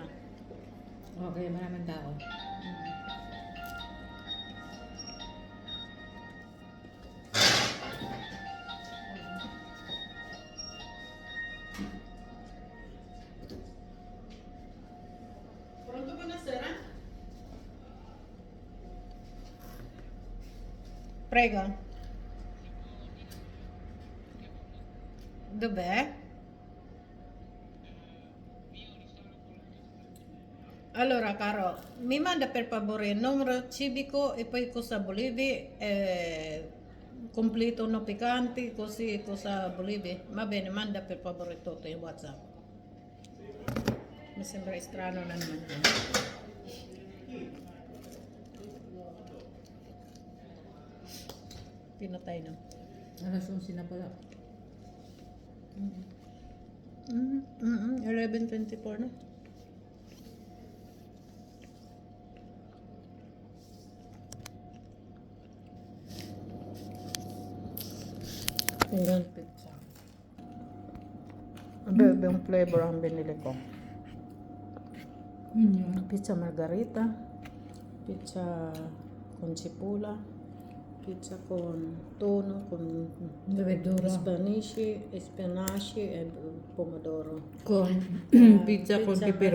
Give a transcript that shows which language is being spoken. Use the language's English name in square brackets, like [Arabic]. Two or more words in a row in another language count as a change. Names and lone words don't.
[Filipino] Okay, maraming tao. Pronto ba na, sir? [Italian] Prego. Dove? Allora, caro, mi manda per favore il numero civico e poi cosa volevi, completo no piccanti, così cosa volevi. Va bene, manda per favore tutto in WhatsApp. Mi sembra strano [Filipino] na naman yun. Pinatay na. Alas 11 na pala. 11:24 na. Tingnan pizza. Ang flavor ang binili ko. [Italian] Pizza margarita, pizza con cipolla, pizza con tono, con Verdura. spinaci e pomodoro. Con pizza con pepperoni.